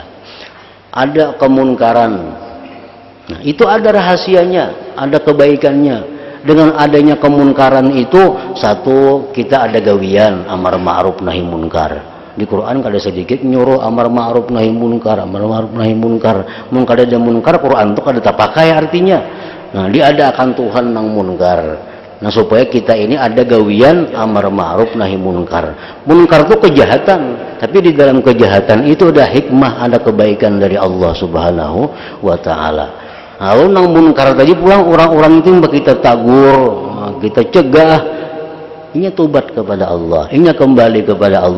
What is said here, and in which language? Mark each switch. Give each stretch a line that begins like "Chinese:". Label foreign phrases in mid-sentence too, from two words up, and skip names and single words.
Indonesian: Ada kemunkaran, nah itu ada rahasianya, ada kebaikannya.
Banjar: Dengan adanya kemunkaran itu, satu, kita ada gawian
Arabic: amar ma'ruf nahi munkar.
Banjar: Di Quran kada sedikit nyuruh
Arabic: amar ma'ruf nahi munkar, amar ma'ruf nahi munkar.
Banjar: Mun kada ada munkar, Quran itu kada pakai artinya. Nah, diadakan Tuhan nang munkar. Nah, supaya kita ini ada gawian
Arabic: amar ma'ruf nahi munkar.
Indonesian: Munkar itu kejahatan, tapi di dalam kejahatan itu ada hikmah, ada kebaikan dari Allah
Arabic: Subhanahu wa ta'ala.
Banjar: Lalu nang munkar tadi pulang orang-orang itu kita tagur, kita cegah, ini tobat kepada Allah, ini kembali kepada Allah.